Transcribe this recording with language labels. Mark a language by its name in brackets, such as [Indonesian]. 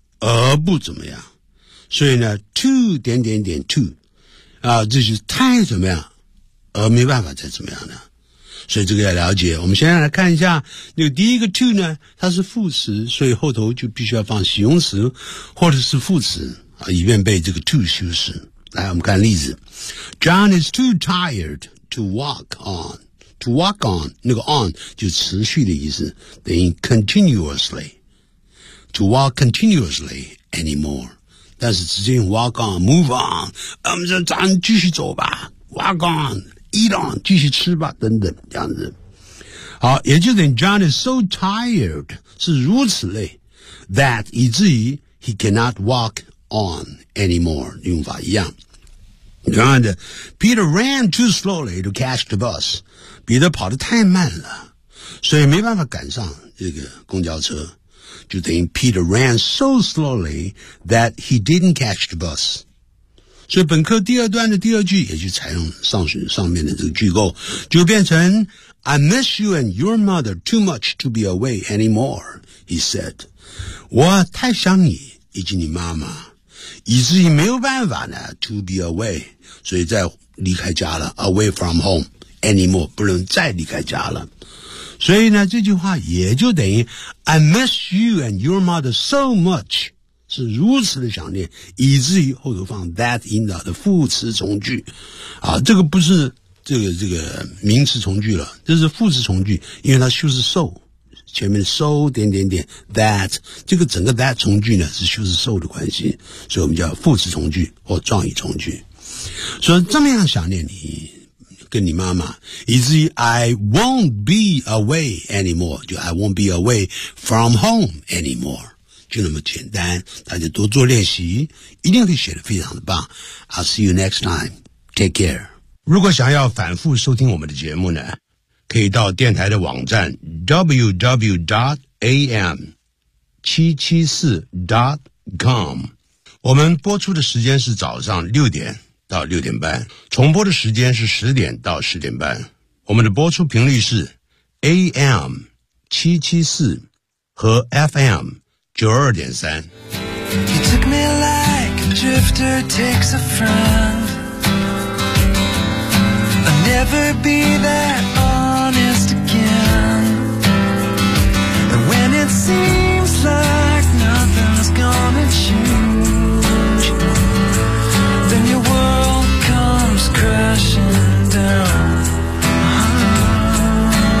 [Chinese] 而不怎么样。所以呢 , to...to, 啊这就是太怎么样而没办法再怎么样呢。所以这个要了解。我们先来看一下那个第一个 to 呢，它是副词，所以后头就必须要放形容词或者是副词，啊，以便被这个 to 修饰。来，我们看例子。 [English] John is too tired to walk on. To walk on, 那个 on 就持续的意思，等于 continuously. To walk continuously anymore. [Chinese] 但是直接用 walk on, move on, 我们说咱继续走吧 walk on, eat on, 继续吃吧等等这样子。 [English] 好，也就等于 John is so tired, 是如此累 that 以至于 he cannot walk on anymore, 用法一样。 And Peter ran too slowly to catch the bus. [Chinese] 彼得跑得太慢了，所以没办法赶上这个公交车。 [English] 就等于 Peter ran so slowly that he didn't catch the bus. [Chinese] 所以本课第二段的第二句也就采用上面的这个句构，就变成 I miss you and your mother too much to be away anymore, he said. 我太想你以及你妈妈。以至于没有办法呢 to be away, 所以再离开家了 away from home anymore, 不能再离开家了。所以呢这句话也就等于 I miss you and your mother so much, 是如此的想念，以至于后头放 that in the 的副词从句啊，这个不是这个名词从句了，这是副词从句，因为它修饰 so, 前面 so 点点点 that, 这个整个 that 从句呢是修饰 so 的关系，所以我们叫副词从句或状语从句。所以这么样想念你跟你妈妈，以至于 I won't be away anymore, 就 I won't be away from home anymore, 就那么简单，大家多做练习一定会写得非常的棒。 [English] I'll see you next time, take care. [Chinese] 如果想要反复收听我们的节目呢，可以到电台的网站 www.am774.com。我们播出的时间是早上六点到六点半，重播的时间是十点到十点半。我们的播出频率是 AM774 和 FM92.3。 [English] You took me like a drifter takes a friend. I'll never be that honest again. And when it seems like nothing's gonna change, then you worryCrashing down、uh-huh.